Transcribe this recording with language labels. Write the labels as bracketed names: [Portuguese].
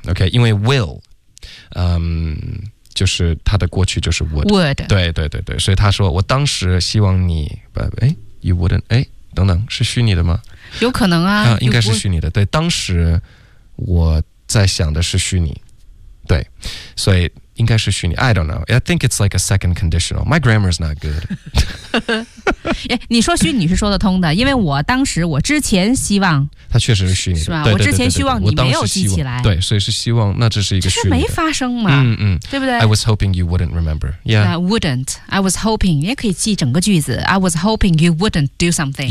[Chinese] OK， 因为 will， 就是它的过去就是 would。 [English] Would。 [Chinese] 对对对对，所以他说我当时希望你，哎 ， [English] you wouldn't， [Chinese] 哎，等等，是虚拟的吗？有可能啊。应该是虚拟的。对，当时我在想的是虚拟。对，所以应该是虚拟。 [English] I don't know. I think it's like a second conditional. My grammar is not good. [Chinese] 你说虚拟是说得通的，因为我当时我之前希望它确实是虚拟的，是吧？对对对对，我之前希望你没有记起来，对，所以是希望，那这是一个虚拟的，这是没发生嘛？嗯嗯，对不对 [English] ？I was hoping you wouldn't remember. Yeah, I wouldn't. I was hoping. [Chinese] 也可以记整个句子。 [English] I was hoping you wouldn't do something.